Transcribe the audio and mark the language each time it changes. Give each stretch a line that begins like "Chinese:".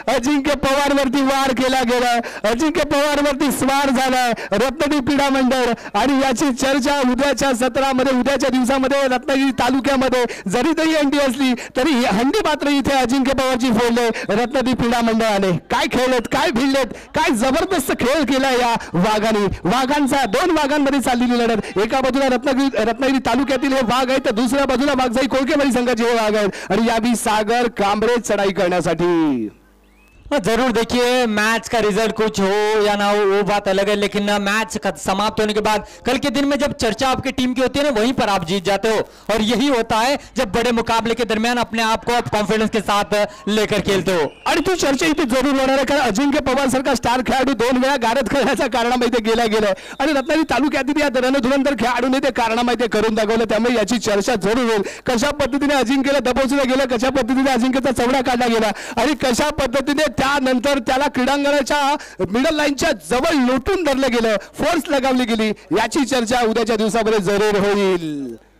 Marathi: अजिंक्य पवार वरती वार केला गेला, अजिंक्य पवार वरती स्वार झालाय रत्नागिरी क्रीडा मंडळ, आणि याची चर्चा उद्याच्या सत्रामध्ये, उद्याच्या दिवसामध्ये रत्नागिरी तालुक्यामध्ये जरी तरी हंडी असली तरी ही हंडी मात्र इथे अजिंक्य पवारची फोडले रत्नागिरी क्रीडा मंडळाने। काय खेळलेत, काय भिडलेत, काय जबरदस्त खेळ केला या वाघाने। वाघांचा 2 वाघांमध्ये चाललेली लढत, एका बाजूला रत्नागिरी तालुक्यातील हे वाघ आहे, तर दुसऱ्या बाजूला वाघजाई कोळकेवाडी संघाचे वाघ आहेत, आणि या भी सागर कांबरे चढ़ाई करण्यासाठी।
Hindi: जरूर देखिए मैच का रिजल्ट कुछ हो या ना हो वो बात अलग है, लेकिन मैच समाप्त होने के बाद कल के दिन में जब चर्चा आपकी टीम की होती है ना, वहीं पर आप जीत जाते हो, और यही होता है जब बड़े मुकाबले के दरमियान अपने आप को आप कॉन्फिडेंस के साथ लेकर खेलते हो।
Marathi: आणि तू चर्चा इथे जरूर होणार आहे, कारण अजिंक्य पवार सारखा स्टार खेळाडू 2 वेळा गारद करण्याच्या कारणामध्ये गेलाय, आणि रत्नागिरी तालुक्यातील या रणधुरंधर खेळाडूने ते कारणामध्ये करून दाखवलं, त्यामुळे याची चर्चा जरूर होईल। कशा पद्धतीने अजिंक्यला दबोचलं गेलं, कशा पद्धतीने अजिंक्यचा चवडा काढला गेला, आणि कशा पद्धतीने त्यानंतर त्याला क्रीडांगणाच्या मिडल लाईनच्या जवळ लोटून धरलं गेलं, फोर्स लगावली गेली, याची चर्चा उद्याच्या दिवसामध्ये जरूर होईल।